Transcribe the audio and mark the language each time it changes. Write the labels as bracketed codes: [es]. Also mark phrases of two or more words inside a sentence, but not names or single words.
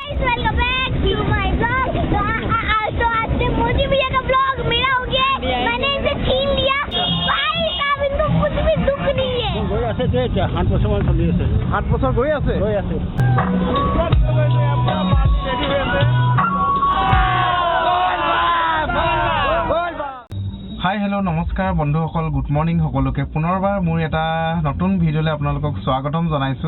[en] guys welcome back to my blog. [hi] तो आज से मोदी भैया का ब्लॉग मेरा हो गया है। मैंने इसे छीन लिया भाई साहब, इनको कुछ भी दुख नहीं है। [as] গৈ আছে যে এতিয়া 8 বছৰমান চলি আছে। 8 বছৰ গৈ আছে। [en] hi hello' [as] নমস্কাৰ বন্ধুসকল, [en] good morning [as] সকলোকে। পুনৰবাৰ মোৰ এটা নতুন ভিডিঅ'লৈ আপোনালোকক স্বাগতম জনাইছোঁ।